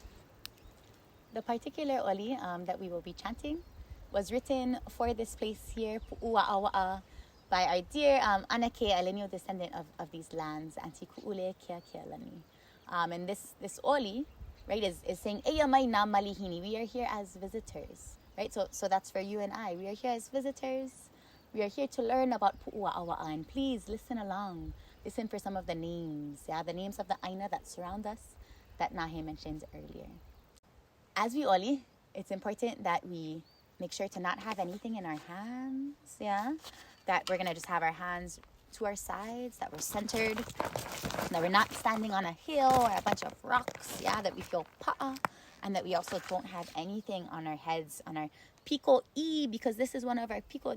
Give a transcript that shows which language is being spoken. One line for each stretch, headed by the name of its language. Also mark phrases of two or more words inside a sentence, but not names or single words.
English: The particular oli that we will be chanting was written for this place here, Puʻuwaʻawaʻa, by our dear Anake, a lineal descendant of these lands, Auntie Kuʻule Keakealani. And this oli, right, is saying,
Hawaiian: Eia mai nā malihini.
English: We are here as visitors, right? So that's for you and I. We are here as visitors. We are here to learn about Puʻuwaʻawaʻa, and please listen along. Listen for some of the names, the names of the ʻāina that surround us, that Nahe mentioned earlier. As we oli, it's important that we make sure to not have anything in our hands, that we're gonna just have our hands to our sides, that we're centered, that we're not standing on a hill or a bunch of rocks, that we feel pa'a, and that we also don't have anything on our heads, on our piko I, because this is one of our piko.